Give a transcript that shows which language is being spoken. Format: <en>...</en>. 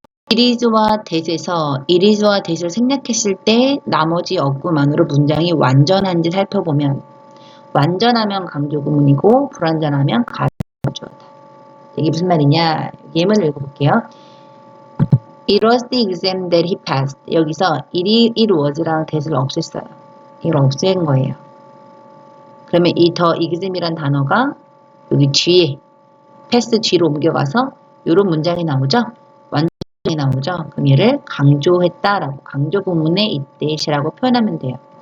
<ko>이리즈와 대에서 이리즈와 대를 생략했을 때 나머지 어구만으로 문장이 완전한지 살펴보면 완전하면 강조구문이고 불완전하면 가주어다. 이게 무슨 말이냐? 예문을 읽어볼게요.</ko> <en>It was the exam that he passed.</en> <ko>여기서 it was랑 that을 없앴어요. 이걸 없앤 거예요. 그러면 이 the exam이란 단어가 여기 뒤에 pass 뒤로 옮겨가서 이런 문장이 나오죠? 완전히 나오죠? 그럼 얘를 강조했다라고 강조구문의 it이라고 표현하면 돼요.</ko>